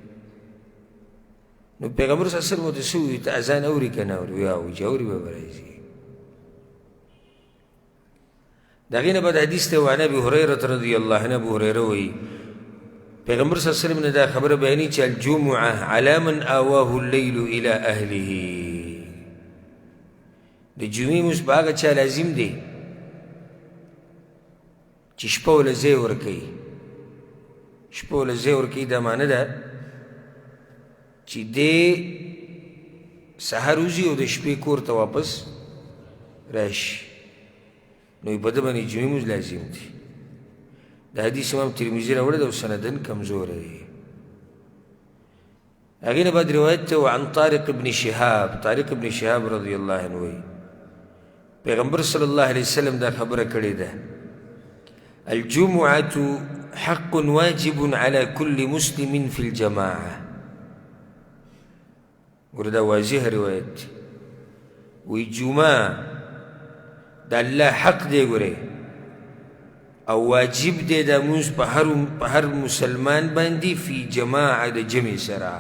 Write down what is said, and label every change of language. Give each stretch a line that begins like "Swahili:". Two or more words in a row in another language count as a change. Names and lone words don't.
Pashto: نو پیغمبر
Arabic: صلی الله علیه وسلم
Pashto: ورته څه وویل ته اذان اوري که نه اوري؟ ویا وایي چې اوري به به راځي. د هغې نه بعد حدیث ته
Arabic: وعن ابي هریرة رضی الله عنه
Pashto: ابو هریره وایي پیغمبر
Arabic: صلی الله علیه وسلم
Pashto: نه دا خبره بیانوي چې
Arabic: الجمعه علی من آواه اللیل الی اهله.
Pashto: د جمعې مونځ په هغه چا لازم دی چې شپه وله ځای ورکوي. شپه وله ځای ورکوي دا معنی ده چې دی سهار وځي او د شپې کور ته واپس راشي نو په ده باندې جمعې مونځ لازم دی. دا حدیث امام ترمذي راوړی دی او سندن کمزوری دی. هغې نه بعد روایت ته وعن طارق ابن شهاب طارق ابن شهاب
Arabic: رضی الله عنه
Pashto: وایي پیغمبر
Arabic: صلی الله علیه وسلم
Pashto: دا خبره کړې ده
Arabic: الجمعة حق واجب على كل مسلم في الجماعة.
Pashto: ګوره دا واضح روایت دی وی جمعه د الله حق دی ګورئ او واجب دی دا مونځ په هر مسلمان باندې
Arabic: فی جماعه
Pashto: د جمع سره.